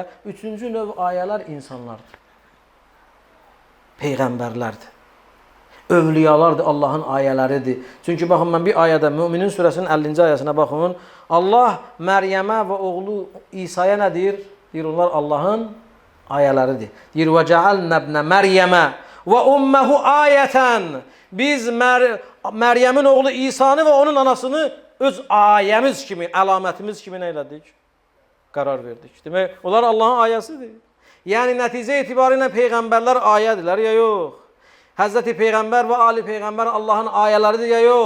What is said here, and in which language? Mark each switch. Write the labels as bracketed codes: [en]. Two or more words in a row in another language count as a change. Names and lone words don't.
[az] Üçüncü növ ayələr insanlardır. Peyğəmbərlərdir. Övliyalardır, Allahın ayələridir. Çünki baxın, mən bir ayədə, Müminin surəsinin 50-ci ayəsinə baxın. Allah Məryəmə və oğlu İsa'ya nə deyir? Deyir, onlar Allahın ayələridir. Deyir, [ar] وَجَعَلْنَ ابْنَ مَرْيَمَ وَأُمَّهُ ayətən. [az] Biz Məryəmin oğlu İsa'nı və onun anasını öz ayəmiz kimi, əlamətimiz kimi nə elədik? Qərar verdik. Demək, onlar Allahın ayəsidir. Yəni, nəticə etibarıyla Peyğəmbərlər ayədirlər, ya yox? Həzrəti Peyğəmbər və Ali Peyğəmbər Allahın ayələridir, ya yox?